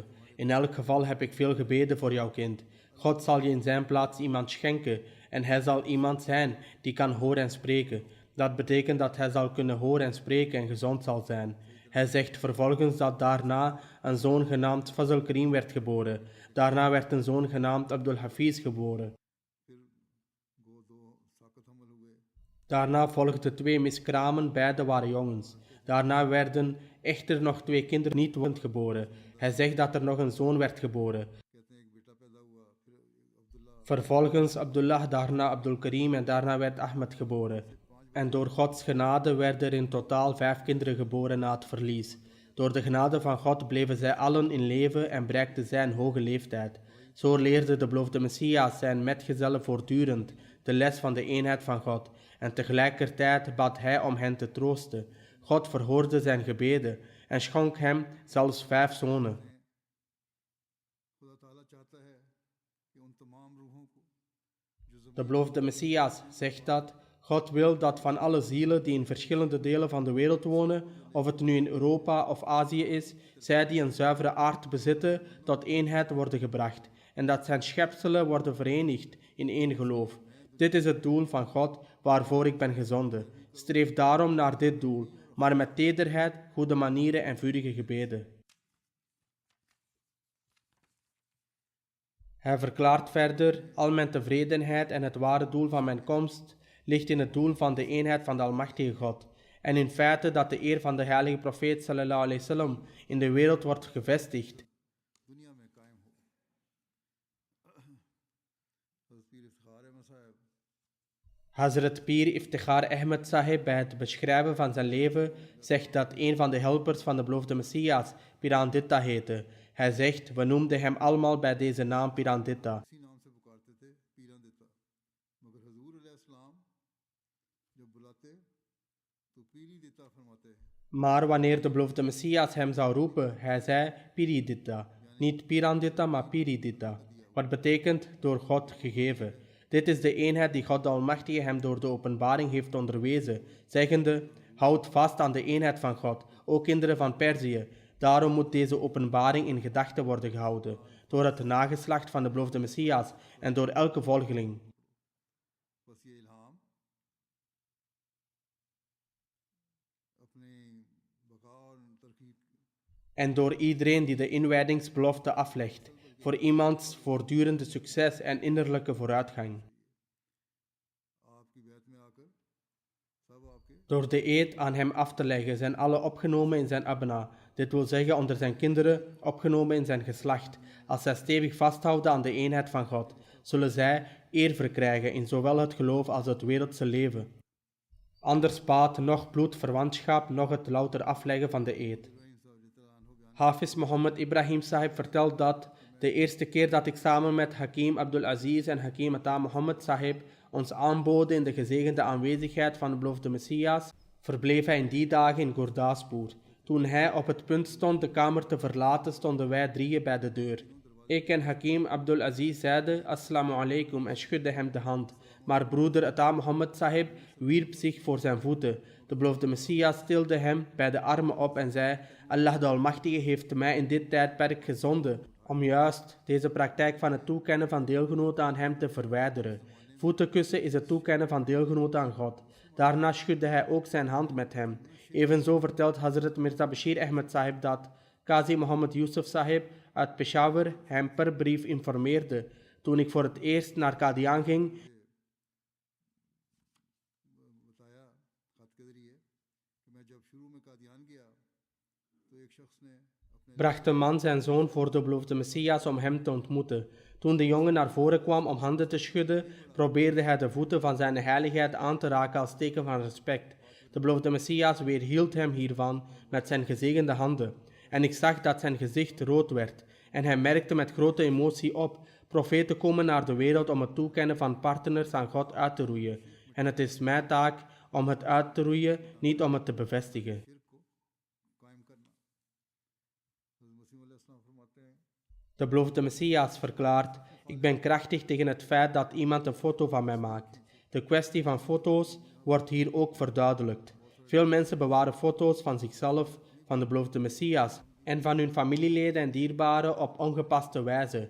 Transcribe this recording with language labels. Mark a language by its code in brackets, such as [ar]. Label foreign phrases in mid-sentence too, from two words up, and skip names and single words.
[nl] In elk geval heb ik veel gebeden voor jouw kind. God zal je in zijn plaats iemand schenken en hij zal iemand zijn die kan horen en spreken. Dat betekent dat hij zal kunnen horen en spreken en gezond zal zijn. Hij zegt vervolgens dat daarna een zoon genaamd Fazl Karim werd geboren. Daarna werd een zoon genaamd Abdul Hafiz geboren. [ur] پھر گو دو ساقط حمل ہوئے [nl] Daarna volgden 2 miskramen, beide waren jongens. Daarna werden echter nog 2 kinderen niet wonend geboren. Hij zegt dat er nog een zoon werd geboren. [ur] کہتے ہیں ایک بیٹا پیدا ہوا پھر عبداللہ [nl] Vervolgens Abdullah, daarna Abdul Karim en daarna werd Ahmed geboren. En door Gods genade werden er in totaal 5 kinderen geboren na het verlies. Door de genade van God bleven zij allen in leven en bereikten zij een hoge leeftijd. Zo leerde de beloofde Messias zijn metgezellen voortdurend de les van de eenheid van God. En tegelijkertijd bad hij om hen te troosten. God verhoorde zijn gebeden en schonk hem zelfs 5 zonen. [ur] خدا تعالیٰ چاہتا ہے کہ ان تمام روحوں کو جو [nl] De beloofde Messias zegt dat God wil dat van alle zielen die in verschillende delen van de wereld wonen, of het nu in Europa of Azië is, zij die een zuivere aard bezitten, tot eenheid worden gebracht en dat zijn schepselen worden verenigd in één geloof. Dit is het doel van God waarvoor ik ben gezonden. Streef daarom naar dit doel, maar met tederheid, goede manieren en vurige gebeden. Hij verklaart verder, al mijn tevredenheid en het ware doel van mijn komst ligt in het doel van de eenheid van de Almachtige God. En in feite dat de eer van de heilige profeet [ar] صلى الله عليه وسلم [nl] in de wereld wordt gevestigd. [ur] دنیا میں قائم ہو حضرت پیر افتخار احمد صاحب [nl] Hazrat Pir Iftikhar Ahmed Sahib bij het beschrijven van zijn leven zegt dat een van de helpers van de beloofde Messias Piranditta heette. Hij zegt, we noemden hem allemaal bij deze naam Piranditta. [ur] اسی نام سے پکارتے تھے پیراں دتا مگر حضور علیہ السلام جب بلاتے تو پیری دتا فرماتے [nl] Maar wanneer de beloofde Messias hem zou roepen, hij zei Piridita. Niet Pirandita, maar Piridita. Wat betekent door God gegeven. Dit is de eenheid die God de Almachtige hem door de openbaring heeft onderwezen, zeggende, houd vast aan de eenheid van God, o kinderen van Perzië. Daarom moet deze openbaring in gedachten worden gehouden, door het nageslacht van de beloofde Messias en door elke volgeling. [ur] بس یہ الہام اپنے بقا اور ترکیب [nl] En door iedereen die de inwijdingsbelofte aflegt, voor iemands voortdurende succes en innerlijke vooruitgang. [ur] آپکی بیعت میں آکر سب آپکے [nl] Door de eed aan hem af te leggen zijn alle opgenomen in zijn abna, dit wil zeggen onder zijn kinderen, opgenomen in zijn geslacht. Als zij stevig vasthouden aan de eenheid van God, zullen zij eer verkrijgen in zowel het geloof als het wereldse leven. Anders baat noch bloedverwantschap, noch het louter afleggen van de eed. Hafiz Mohammed Ibrahim Sahib vertelt dat de eerste keer dat ik samen met Hakim Abdul Aziz en Hakim Ata Mohammed Sahib ons aanboden in de gezegende aanwezigheid van de beloofde Messias, verbleef hij in die dagen in Gurdaspur. Toen hij op het punt stond de kamer te verlaten, stonden wij 3 bij de deur. Ik en Hakim Abdul Aziz zeiden [ar] السلام علیکم [nl] en schudden hem de hand. Maar broeder Ata Mohammed Sahib wierp zich voor zijn voeten. De beloofde Messias tilde hem bij de armen op en zei, Allah de Almachtige heeft mij in dit tijdperk gezonden om juist deze praktijk van het toekennen van deelgenoten aan hem te verwijderen. Voetenkussen is het toekennen van deelgenoten aan God. Daarna schudde hij ook zijn hand met hem. Evenzo vertelt Hazrat Mirza Bashir Ahmed Sahib dat Qazi Muhammad Yusuf Sahib uit Peshawar hem per brief informeerde. Toen ik voor het eerst naar Qadian ging, [ur] بتایا خط کے ذریعے کہ میں جب شروع میں قادیان گیا تو ایک شخص نے اپنے [nl] bracht de man zijn zoon voor de beloofde Messias om hem te ontmoeten. Toen de jongen naar voren kwam om handen te schudden, probeerde hij de voeten van zijn heiligheid aan te raken als teken van respect. De beloofde Messias weerhield hem hiervan met zijn gezegende handen. En ik zag dat zijn gezicht rood werd. En hij merkte met grote emotie op, profeten komen naar de wereld om het toekennen van partners aan God uit te roeien. En het is mijn taak om het uit te roeien, niet om het te bevestigen. [ur] کو قائم کرنا حضرت مسیح علیہ السلام فرماتے ہیں [nl] De beloofde Messias verklaart, Ik ben krachtig tegen het feit dat iemand een foto van mij maakt. De kwestie van foto's wordt hier ook verduidelijkt. Veel mensen bewaren foto's van zichzelf, van de beloofde Messias en van hun familieleden en dierbaren op ongepaste wijze.